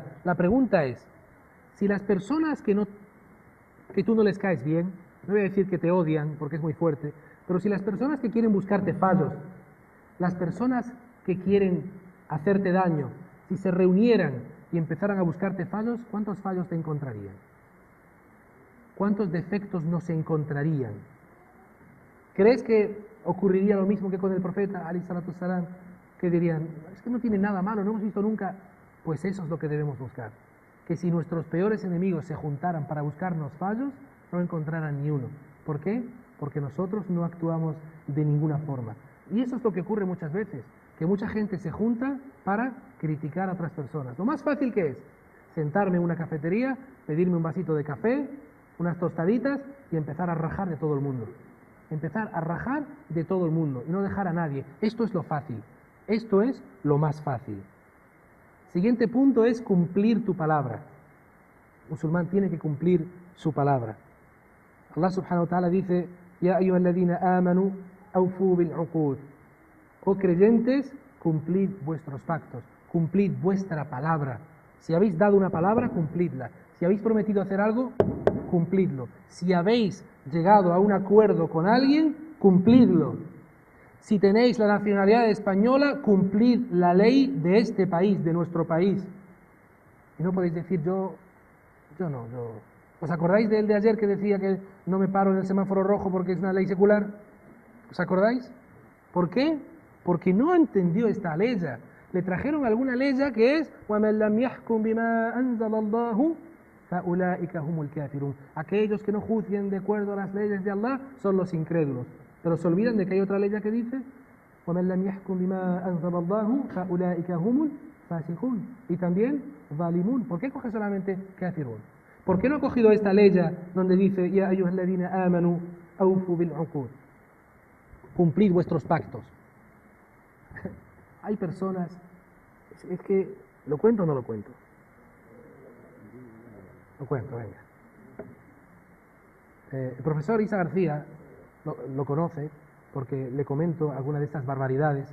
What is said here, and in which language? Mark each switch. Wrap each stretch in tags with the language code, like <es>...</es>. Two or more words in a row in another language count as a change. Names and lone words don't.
<es>La pregunta es, si las personas que tú no les caes bien, no voy a decir que te odian porque es muy fuerte, pero si las personas que quieren buscarte fallos, las personas que quieren hacerte daño, si se reunieran y empezaran a buscarte fallos, ¿cuántos fallos te encontrarían? ¿Cuántos defectos no se encontrarían? ¿Crees que ocurriría lo mismo que con el profeta,</es> <ar>عليه الصلاة والسلام,</ar> <es>que dirían, es que no tiene nada malo, no hemos visto nunca? Pues eso es lo que debemos buscar. Que si nuestros peores enemigos se juntaran para buscarnos fallos, no encontraran ni uno. ¿Por qué? Porque nosotros no actuamos de ninguna forma. Y eso es lo que ocurre muchas veces, que mucha gente se junta para criticar a otras personas. Lo más fácil que es sentarme en una cafetería, pedirme un vasito de café, unas tostaditas y empezar a rajar de todo el mundo. Empezar a rajar de todo el mundo y no dejar a nadie. Esto es lo fácil. Esto es lo más fácil. Siguiente punto es cumplir tu palabra. El musulmán tiene que cumplir su palabra. Allah</es> <ar>سبحانه وتعالى</ar> <es>dice,</es> <ar>يا أيها الذين آمنوا أوفوا بالعقود.</ar> <es>Oh creyentes, cumplid vuestros pactos, cumplid vuestra palabra. Si habéis dado una palabra, cumplidla. Si habéis prometido hacer algo, cumplidlo. Si habéis llegado a un acuerdo con alguien, cumplidlo. Si tenéis la nacionalidad española, cumplid la ley de este país, de nuestro país. Y no podéis decir, yo no. ¿Os acordáis del de ayer que decía que no me paro en el semáforo rojo porque es una ley secular? ¿Os acordáis? ¿Por qué? Porque no entendió esta ley. Le trajeron alguna ley que es</es> <ar>وَمَنْ لَمْ يَحْكُمْ بِمَا أَنزَلَ اللَّهُ فَأُولَٰئِكَ هُمُ الْكَافِرُونَ.</ar> <es>Aquellos que no juzguen de acuerdo a las leyes de Allah son los incrédulos. Pero se olvidan de que hay otra ley que dice</es> <ar>وَمَنْ لَمْ يَحْكُمْ بِمَا أَنزَلَ اللَّهُ فَأُولَٰئِكَ هُمُ الْفَاسِقُونَ.</ar> <es>Y también ظَالِمُونَ. ¿Por qué coge solamente kafirun? ¿Por qué no ha cogido esta ley donde dice</es> <ar>يا أيها الذين آمنوا أوفوا بالعقود?</ar> <es>Cumplid vuestros pactos. Hay personas, es que, ¿lo cuento o no lo cuento? Lo cuento, venga. El profesor Isa García lo conoce porque le comento alguna de estas barbaridades.</es>